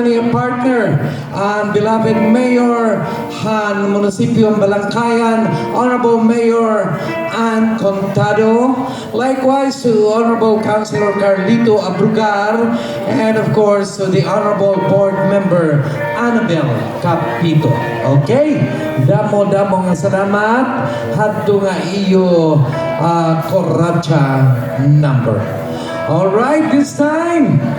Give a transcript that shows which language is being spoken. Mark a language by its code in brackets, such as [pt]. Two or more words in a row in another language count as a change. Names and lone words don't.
[en] niyang partner, ang beloved Mayor Han Munisipyo Balangkayan, Honorable Mayor Ann Contado, likewise to Honorable Councilor Carlito Abrugar, and of course to the Honorable Board Member Annabel Capito. Okay? [war] Damo-damo nga salamat, hadto nga iyo Koracha number. [en] All right, this time.